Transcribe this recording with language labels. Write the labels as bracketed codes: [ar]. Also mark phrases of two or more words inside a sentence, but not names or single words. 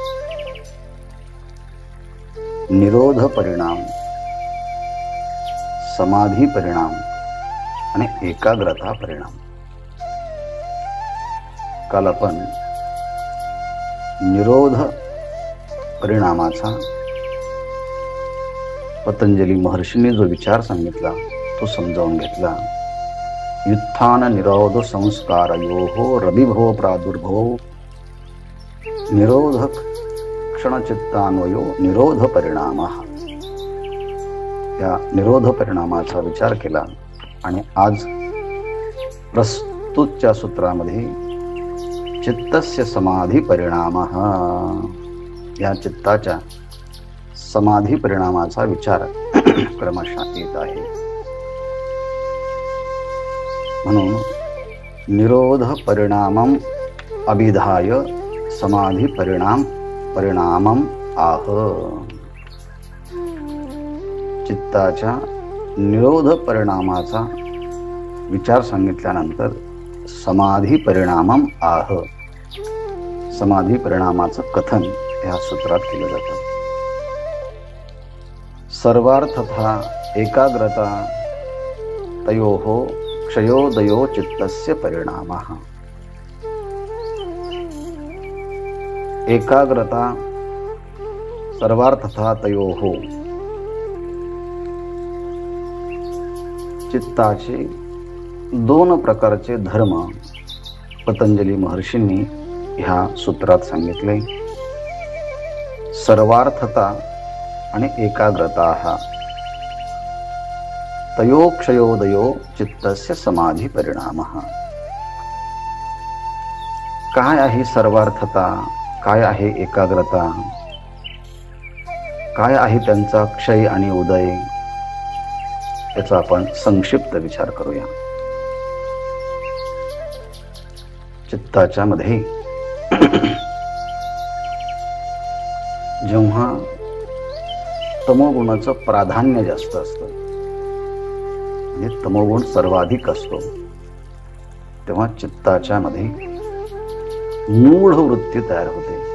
[mr] निरोध परिणाम, समाधी परिणाम आणि एकाग्रता परिणाम। काल आपण निरोध परिणामाचा पतंजली महर्षींनी जो विचार सांगितला तो समजावून घेतला। [sa] युत्थान निरोध संस्कारयोः रविभो प्रादुर्भो निरोध क्षणचित्तान्वयो निरोध परिणामः। [mr] या निरोध परिणामाचा विचार केला आणि आज प्रस्तुतच्या सूत्रामध्ये [sa] चित्तस्य समाधी परिणामः, [mr] या चित्ताच्या समाधी परिणामाचा विचार क्रमशः येत आहे। [sa] म्हणून निरोध परिणामम अभिधाय समाधी परिणामम आह। [mr] चित्ताच्या निरोध परिणामाचा विचार सांगितल्यानंतर [sa] समाधी परिणामम आह, [mr] समाधी परिणामाचं कथन या सूत्रात केलं जातं। [sa] सर्वार्थतः एकाग्रता तयोः क्षयोदयो चित्तस्य परिणामः। एकाग्रता सर्वार्थतः तयोः, [mr] चित्ताचे 2 प्रकारचे धर्म पतंजली महर्षींनी ह्या सूत्रात सांगितले। [sa] सर्वार्थता आणि एकाग्रता तयो क्षयोदयो चित्तस्य समाधी परिणामः। [mr] काय आहे सर्वार्थता, काय आहे एकाग्रता, काय आहे त्यांचा क्षय आणि उदय, याचा आपण संक्षिप्त विचार करूया. चित्ताच्या मध्ये जेव्हा तमोगुणाचं प्राधान्य जास्त असतं, म्हणजे तमोगुण सर्वाधिक असतो, तेव्हा चित्ताच्या मध्ये मूढ वृत्ती तयार होते.